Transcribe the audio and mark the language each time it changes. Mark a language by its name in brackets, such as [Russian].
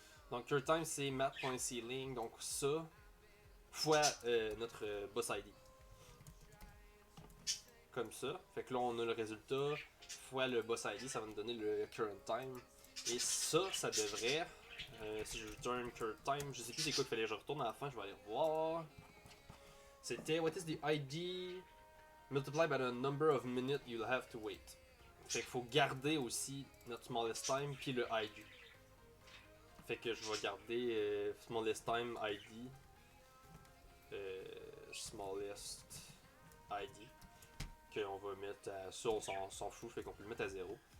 [French] Donc cure time c'est mat.ceiling, donc ça fois notre boss ID. Comme ça. Fait que là on a le résultat fois le boss ID, ça va nous donner le current time. Et ça devrait. Si je return current time, je sais plus c'est quoi qu'il fallait que je retourne à la fin, je vais aller revoir. C'était [English] what is the ID multiplied by the number of minutes you'll have to wait. [French] Fait qu'il faut garder aussi notre smallest time puis le ID. Fait que je vais garder smallest time ID. Smallest ID. Qu'on va mettre à ça, on s'en fout, fait qu'on peut le mettre à 0.